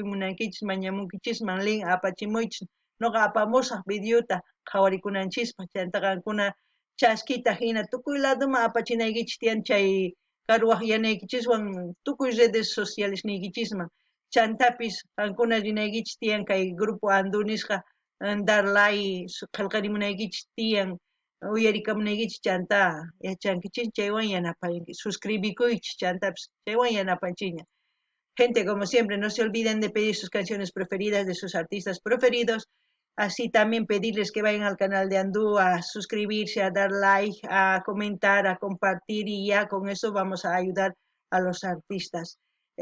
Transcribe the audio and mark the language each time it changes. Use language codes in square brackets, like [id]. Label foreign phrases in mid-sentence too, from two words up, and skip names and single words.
[qu] munankichis mañamunkichisman link apachimuychis noqa apamusaq videota qhawarikunanchispak chanta qankuna chaskita hina tukuy laduman apachinaykichis tiyan chay karuwaq yanaykichiswan tukuy redes sociales niykichisman chantapis qankuna rinaykichis tiyan kay grupo Andu nisqa [es] dar like [qu] qillqarimunaykichis tiyan uyarikamunaykichis chanta yachankichis chaywan yanapanki suscribikuychis chantapis chaywan yanapanchikña [es] gente como siempre no se olviden de pedir sus canciones preferidas de sus artistas preferidos así también pedirles que vayan al canal de Andu a suscribirse, a dar like, a comentar, a compartir y ya con eso vamos a ayudar a los artistas.